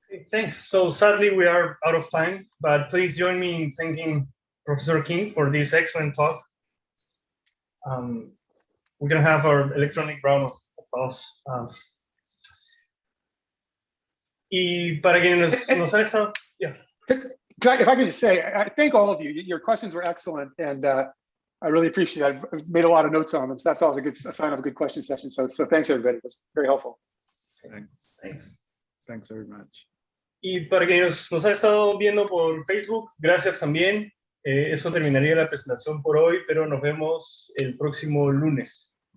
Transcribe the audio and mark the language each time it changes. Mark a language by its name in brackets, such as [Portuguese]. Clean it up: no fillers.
[English] Thanks. So sadly, we are out of time, but please join me in thanking Professor King for this excellent talk. We're going to have our electronic round of applause. [Spanish] Y para quienes nos han estado, yeah. [English] If I could just say, I thank all of you. Your questions were excellent, and I really appreciate it. I've made a lot of notes on them, so that's always a sign of a good question session. So thanks, everybody. It was very helpful. Thanks very much. [Spanish] Y para quienes nos han estado viendo por Facebook, gracias también. Eso terminaría la presentación por hoy, pero nos vemos el próximo lunes.